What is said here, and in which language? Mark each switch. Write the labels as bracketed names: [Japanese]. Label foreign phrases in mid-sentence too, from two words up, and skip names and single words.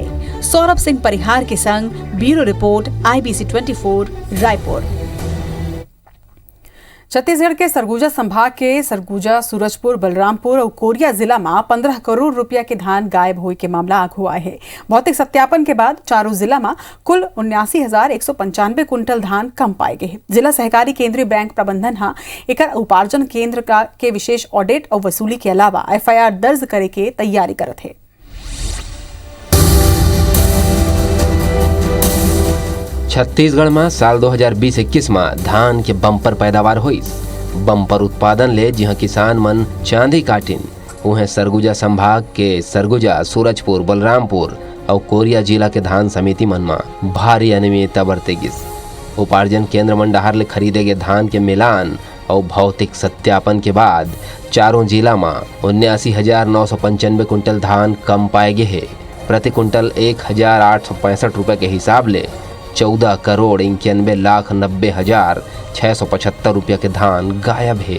[Chhattisgarhi] सौरभ सिंह परिहार के संग [English] bureau report [Chhattisgarhi] IBC 24 रायपुर। छत्तीसगढ़ के सरगुजा संभाग के सरगुजा, सूरजपुर, बलरामपुर और कोरिया जिला में 15 करोड़ रुपया के धान गायब होने के मामला आग हुआ है। भौतिक सत्यापन के बाद चारों जिला में कुल 79,195 कुंटल धान कम पाए गए। जिला सहकारी केंद्रीय बैंक प्रबंधन एकर उपार्जन केंद्र के विशेष ऑडिट और वसूली के अलावा FIR दर्ज करे के तैयारी करत है। छत्तीसगढ़ में साल 2020-21 में धान के बम्पर पैदावार हुई। बम्पर उत्पादन ले जहाँ किसान मन चांदी काटिन उहें सरगुजा संभाग के सरगुजा, सूरजपुर, बलरामपुर और कोरिया जिला के धान समिति मन में भारी अनियमितता बरते गिस। उपार्जन केंद्र मन डहार ले खरीदे गए धान के मिलान और भौतिक सत्यापन के बाद चारों जिला में 79,995 कुंटल धान कम पाए गए है। प्रति कुंटल 1,865 रुपए के हिसाब ले 14 करोड़ 91,90,675 रुपया के धान गायब है।